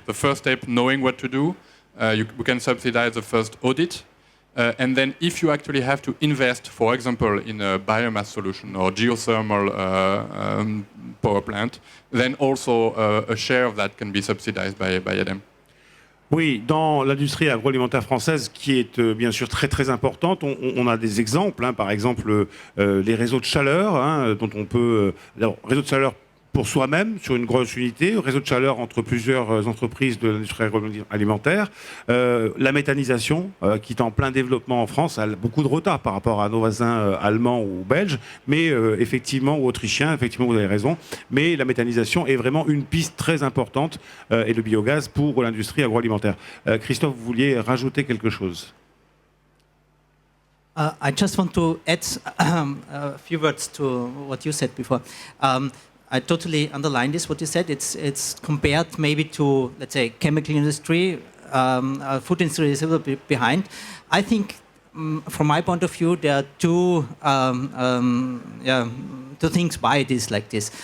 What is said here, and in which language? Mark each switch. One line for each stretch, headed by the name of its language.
English: The first step, knowing what to do. We can subsidize the first audit. And then if you actually have to invest, for example, in a biomass solution or geothermal power plant, then also a share of that can be subsidized by ADEME.
French: Oui, dans l'industrie agroalimentaire française, qui est bien sûr très très importante, on a des exemples, hein, par exemple les réseaux de chaleur, hein, dont on peut... réseau de chaleur pour soi-même, sur une grosse unité, réseau de chaleur entre plusieurs entreprises de l'industrie agroalimentaire, la méthanisation, qui est en plein développement en France, a beaucoup de retard par rapport à nos voisins allemands ou belges, mais effectivement, ou autrichiens, effectivement, vous avez raison, mais la méthanisation est vraiment une piste très importante, et le biogaz pour l'industrie agroalimentaire. Christophe, vous vouliez rajouter quelque chose?
English: I just want to add a few words to what you said before. I totally underline this, what you said. It's compared maybe to, let's say, chemical industry. Food industry is a little bit behind. I think, from my point of view, there are two things why it is like this.